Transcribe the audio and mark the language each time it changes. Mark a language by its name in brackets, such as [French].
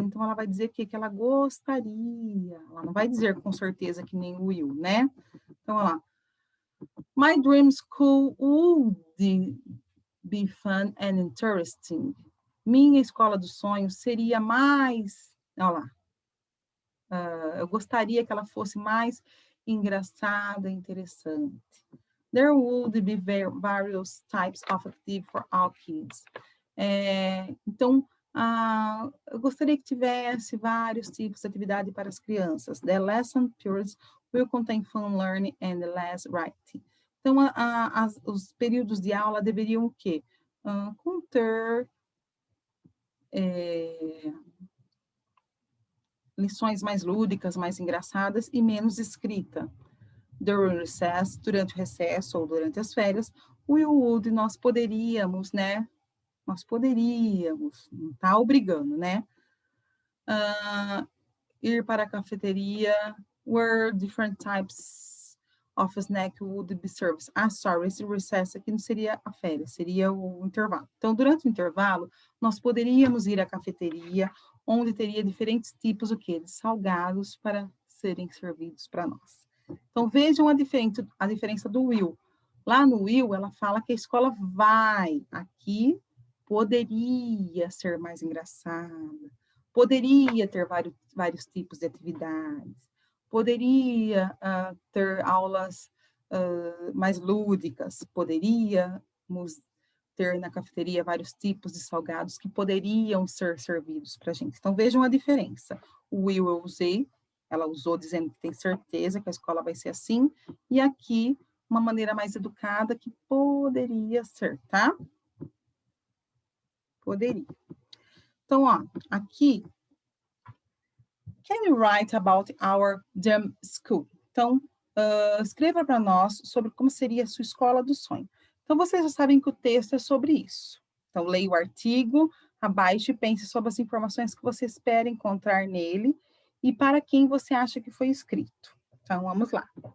[Portuguese] Então, ela vai dizer que ela gostaria. Ela não vai dizer com certeza que nem o will, né? Então, olha lá. [English] My dream school would be fun and interesting. [Portuguese] Minha escola dos sonhos seria mais, olha lá, eu gostaria que ela fosse mais engraçada e interessante. [English] There would be various types of activity for all kids. [Portuguese] Então, eu gostaria que tivesse vários tipos de atividade para as crianças. [English] The lesson periods will contain fun learning and less writing. [Portuguese] Então, os períodos de aula deveriam o quê? Conter lições mais lúdicas, mais engraçadas e menos escrita. [English] During recess, [Portuguese] durante o recesso ou durante as férias, [English] we would, [Portuguese] nós poderíamos, né? Nós poderíamos, não está obrigando, né? Ir para a cafeteria, [English] where different types of snack would be served. Sorry, [Portuguese] esse recess aqui não seria a férias, seria o intervalo. Então, durante o intervalo, nós poderíamos ir à cafeteria, onde teria diferentes tipos, o quê? De salgados para serem servidos para nós. Então, vejam a diferença do will. Lá no will, ela fala que a escola vai. Aqui, poderia ser mais engraçada. Poderia ter vários tipos de atividades. Poderia ter aulas mais lúdicas. Poderíamos ter na cafeteria vários tipos de salgados que poderiam ser servidos para a gente. Então, vejam a diferença. O will eu usei, ela usou dizendo que tem certeza que a escola vai ser assim, e aqui, uma maneira mais educada que poderia ser, tá? Poderia. Então, ó, aqui, [English] can you write about our dream school? [Portuguese] Então, escreva para nós sobre como seria a sua escola do sonho. Então, vocês já sabem que o texto é sobre isso. Então, leia o artigo, abaixo e pense sobre as informações que você espera encontrar nele e para quem você acha que foi escrito. Então, vamos lá.